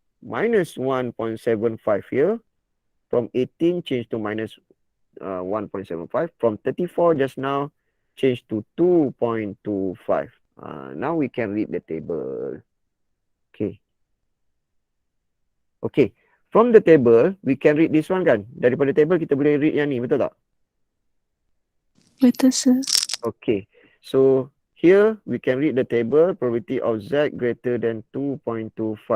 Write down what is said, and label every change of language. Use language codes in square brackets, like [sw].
[en] Minus 1.75 here. From 18 change to minus 1.75. From 34 just now change to 2.25. Now we can read the table. Okay. Okay. From the table, we can read this one kan? [ms] Daripada table kita boleh read yang ni, betul tak? Betul, sir. [en] Okay. So here we can read the table, probability of Z greater than 2.25.